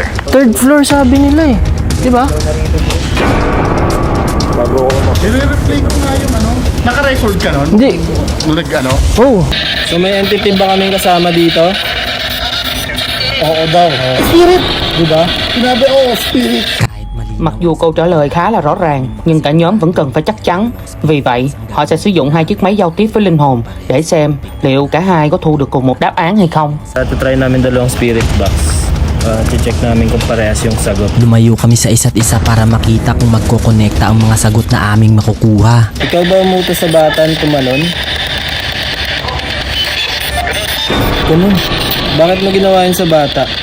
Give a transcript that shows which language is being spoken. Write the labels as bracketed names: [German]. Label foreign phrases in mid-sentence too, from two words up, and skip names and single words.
[English] Third floor [Filipino] sabi nila eh. Diba? I-replay ko nga yung ano. Naka-record ka nun? Hindi. Ano? Oh. So may entity ba kaming kasama dito? Oo daw. Spirit! Diba? Sinabi, spirit. [Vietnamese] Mặc dù câu trả lời khá là rõ ràng, nhưng cả nhóm vẫn cần phải chắc chắn. Vì vậy, họ sẽ sử dụng hai chiếc máy giao tiếp với linh hồn để xem liệu cả hai có thu được cùng một đáp án hay không. [Filipino] Try namin dalawang [English] spirit box. [Filipino] Check namin kung parehas yung sagot. Lumayo kami sa isa't isa para makita kung magkokonekta ang mga sagot na aming makukuha. Ikaw ba umuto sa batan tumalon? Ganun. Bakit mo ginawa yun sa bata?